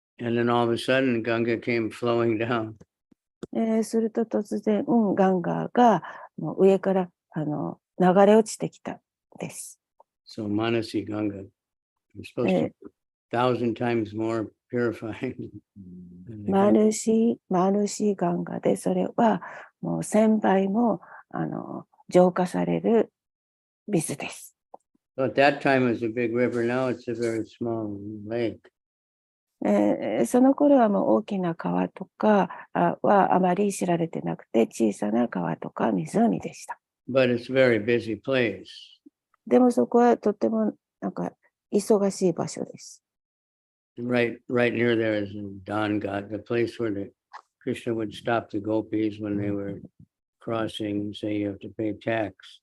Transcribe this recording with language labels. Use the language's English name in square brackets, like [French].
[English] And then all of a sudden, Ganga came flowing down. [Japanese] すると突然、ガンガがもう上から流れ落ちてきたです。 [English] So Manasi Ganga is supposed to be 1,000 times more purifying. [Japanese] マルシーガンガで、それはもう1000倍も浄化される水です。 [English] So at that time it was a big river. Now it's a very small lake. [Japanese] その頃はもう大きな川とかはあまり知られてなくて、小さな川とか湖でした。 [English] But it's a very busy place. [Japanese] でもそこはとてもなんか忙しい場所です。 [English] Right near there is Dan Ghat, the place where the Krishna would stop the gopis when they were crossing and say you have to pay tax.